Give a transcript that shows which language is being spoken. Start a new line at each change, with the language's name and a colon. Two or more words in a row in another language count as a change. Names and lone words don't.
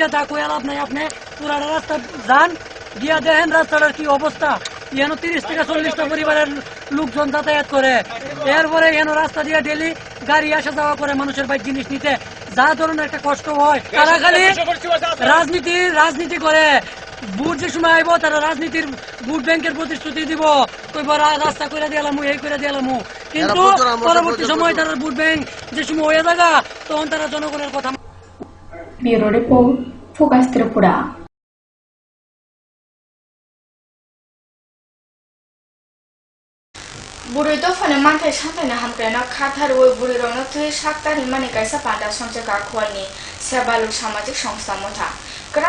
Bangla: তা কই লাভ নাই আপনি পুরাটা রাস্তা যান গিয়া দেখেন রাস্তাটার কি অবস্থা এখানে 30 থেকে 40টা পরিবারের লোকজন যাতায়াত করে এরপরে এখানে রাস্তা দিয়ে ডেলি গাড়ি আসা যাওয়া করে মানুষের বাইক জিনিস নিতে যা ধরনের একটা কষ্ট হয় তারা খালি রাজনীতি করে ভোট যে সময় আইব তারা রাজনীতির
English: vote bank
Bangla: প্রতিশ্রুতি দিব কইবার রাস্তা করে দিলাম এই করে দিলাম কিন্তু পরবর্তী সময় তারা
English: vote bank
Bangla: যে সময় হয়ে যাগা তখন তারা জনগণের কথা
English: Bureau Report Focus Tripura.
Kok Borok: Bureau to fane mantai santane hamkrena khathar oi bureau rona tui saktari mane kaisa panda sonche ka khwalni sebaluk samajik songstha motha krak